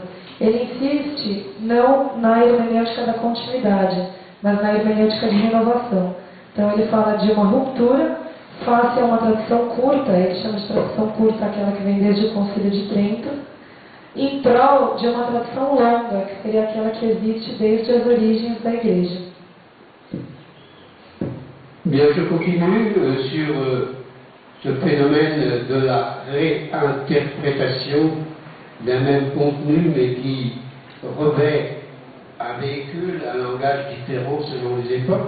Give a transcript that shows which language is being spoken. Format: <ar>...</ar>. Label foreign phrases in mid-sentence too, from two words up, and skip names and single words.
<pt>Ele insiste não na hermenêutica da continuidade, mas na hermenêutica de renovação. Então ele fala de uma ruptura face a uma tradição curta, ele chama de tradição curta aquela que vem desde o Concílio de Trento, em prol de uma tradição longa, que seria aquela que existe desde as origens da Igreja.</pt> <fr>Bien, je continue sur ce phénomène de la réinterprétation d'un même contenu, mais qui revêt un véhicule, un langage différent selon les époques.</fr>